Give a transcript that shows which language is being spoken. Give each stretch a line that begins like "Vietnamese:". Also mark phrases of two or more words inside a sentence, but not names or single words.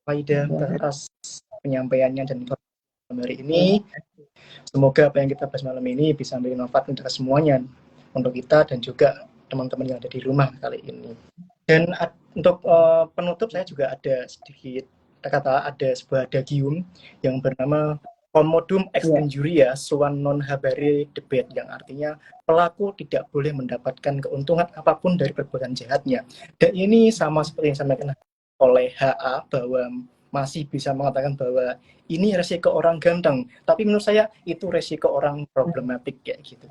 Indonesian: Faida atas penyampaiannya dan informasi hari ini. Semoga apa yang kita bahas malam ini bisa memberi manfaat untuk semuanya, untuk kita dan juga teman-teman yang ada di rumah kali ini. Dan untuk penutup saya juga ada sedikit kata, ada sebuah adagium yang bernama
Latin: Commodum ex injuria suan non habere debet,
Indonesian: yang artinya pelaku tidak boleh mendapatkan keuntungan apapun dari perbuatan jahatnya. Dan ini sama seperti yang disampaikan oleh HA, bahwa masih bisa mengatakan bahwa ini resiko orang ganteng, tapi menurut saya itu resiko orang problematik kayak gitu.